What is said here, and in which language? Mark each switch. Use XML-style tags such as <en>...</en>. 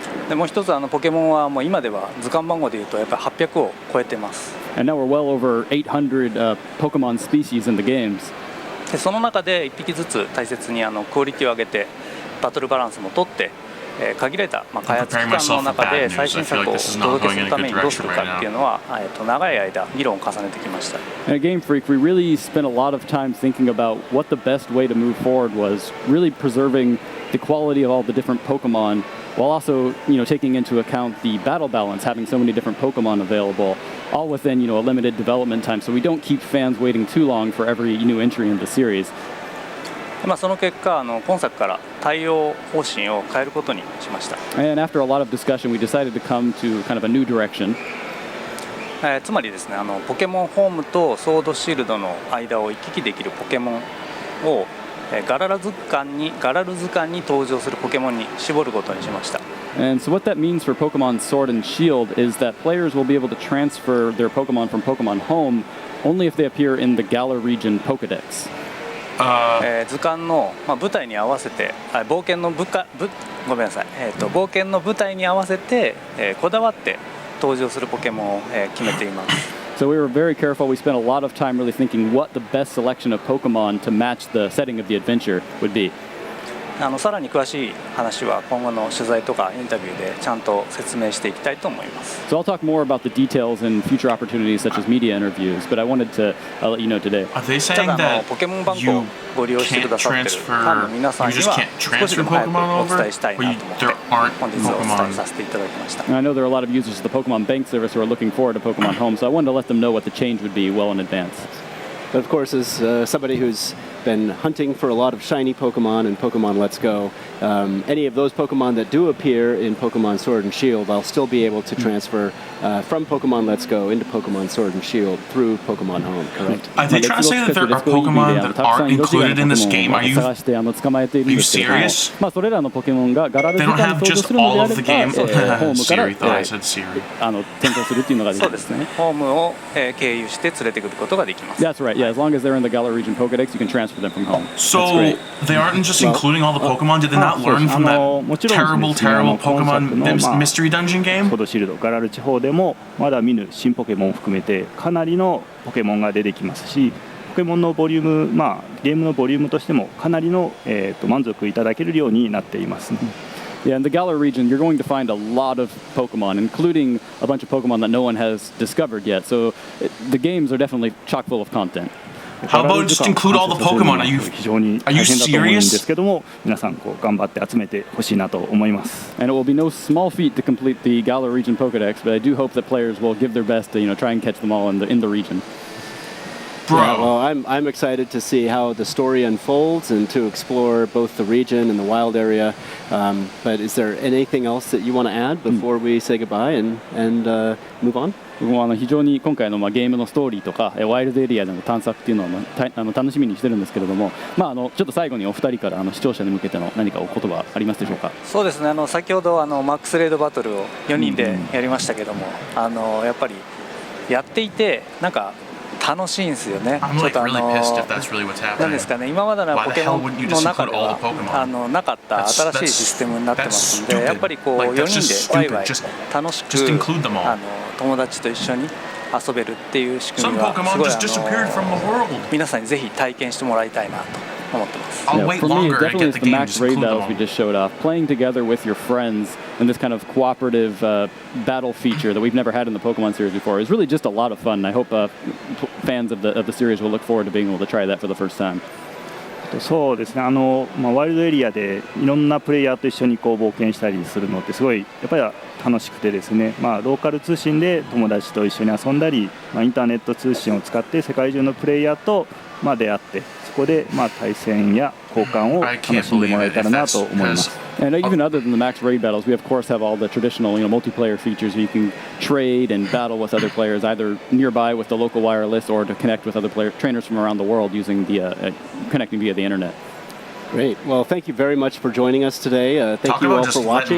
<ja>でもう一つポケモンはもう今では図鑑番号でいうとやっぱり800を超えてます。</ja> <en>And now we're well over 800 Pokemon species in the games.</en> <ja>でその中で1匹ずつ大切にクオリティを上げてバトルバランスも取って、限られた、開発期間の中で最新作をお届けするためにどうするかっていうのは、長い間議論を重ねてきました。</ja> <en>At Game Freak, we really spent a lot of time thinking about what the best way to move forward was, really preserving the quality of all the different Pokemon, while also, taking into account the battle balance, having so many different Pokemon available, all within, a limited development time, so we don't keep fans waiting too long for every new entry in the series.</en> <ja>その結果、今作から対応方針を変えることにしました。</ja> <en>And after a lot of discussion, we decided to come to kind of a new direction.</en> <ja>つまりですね、ポケモンホームとソードシールドの間を行き来できるポケモンをガラル図鑑に登場するポケモンに絞ることにしました。</ja> <en>And so what that means for Pokemon Sword and Shield is that players will be able to transfer their Pokemon from Pokemon Home only if they appear in the Galar region Pokedex.</en> <ja>図鑑の、舞台に合わせて冒険の舞台に合わせて、こだわって登場するポケモンを、決めています。</ja> <en>So we were very careful. We spent a lot of time really thinking what the best selection of Pokemon to match the setting of the adventure would be.</en> <ja>さらに詳しい話は今後の取材とかインタビューでちゃんと説明していきたいと思います。</ja> <en>So I'll talk more about the details in future opportunities such as media interviews, but I wanted to let you know today. Are they saying that</en> <ja>ポケモン番号をご利用してくださっているファンの皆さんには少しでも早くお伝えしたいなと思って本日お伝えさせていただきました。</ja> <en>I know there are a lot of users of the Pokemon Bank service who are looking forward to Pokemon Home, so I wanted to let them know what the change would be well in advance. But of course, as somebody who's been hunting for a lot of shiny Pokemon in Pokemon Let's Go, any of those Pokemon that do appear in Pokemon Sword and Shield, I'll still be able to transfer from Pokemon Let's Go into Pokemon Sword and Shield through Pokemon Home, correct? Are they trying to say that there are Pokemon that aren't included in this game? Are you serious? They don't have just all of the game? Siri thought I said Siri.</en> <ja>そうですね。ホームを経由して連れてくることができます。</ja> <en>That's right. Yeah, as long as they're in the Galar region Pokedex, you can transfer them from home. So they aren't just including all the Pokemon? Did they not learn from that terrible Pokemon mystery dungeon game?</en> <ja>ソードシールドガラル地方でもまだ見ぬ新ポケモンを含めてかなりのポケモンが出てきますし、ポケモンのボリューム、ゲームのボリュームとしてもかなりの、満足いただけるようになっています。</ja> <en>Yeah, in the Galar region, you're going to find a lot of Pokemon, including a bunch of Pokemon that no one has discovered yet. So the games are definitely chock full of content. How about just include all the Pokemon? Are you serious?</en> <ja>ですけども、皆さん頑張って集めてほしいなと思います。</ja> <en>And it will be no small feat to complete the Galar region Pokedex, but I do hope that players will give their best to try and catch them all in the region. Yeah, well, I'm excited to see how the story unfolds and to explore both the region and the wild area. But is there anything else that you want to add before we say goodbye and move on?</en> <ja>僕も非常に今回のゲームのストーリーとかワイルドエリアでの探索っていうのを楽しみにしてるんですけれども、ちょっと最後にお二人から視聴者に向けての何かお言葉ありますでしょうか。そうですね。先ほどマックスレードバトルを4人でやりましたけども、やっぱりやっていてなんか楽しいんですよね。ちょっとなんですかね、今までのポケモンの中ではなかった新しいシステムになってますので、やっぱり4人でワイワイ楽しく友達と一緒に遊べるっていう仕組みはすごい皆さんにぜひ体験してもらいたいなと思ってます。</ja> <en>For me, definitely it's the max raid battles we just showed off. Playing together with your friends in this kind of cooperative battle feature that we've never had in the Pokemon series before is really just a lot of fun. I hope fans of the series will look forward to being able to try that for the first time.</en> <ja>そうですね。ワイルドエリアでいろんなプレイヤーと一緒に冒険したりするのってすごいやっぱり楽しくてですね、ローカル通信で友達と一緒に遊んだり、インターネット通信を使って世界中のプレイヤーと出会ってそこで対戦や交換を楽しんでもらえたらなと思います。</ja> <en>And even other than the max raid battles, we of course have all the traditional, multiplayer features where you can trade and battle with other players, either nearby with the local wireless or to connect with other trainers from around the world using the connecting via the internet. Great. Well, thank you very much for joining us today. Thank you all for watching.</en>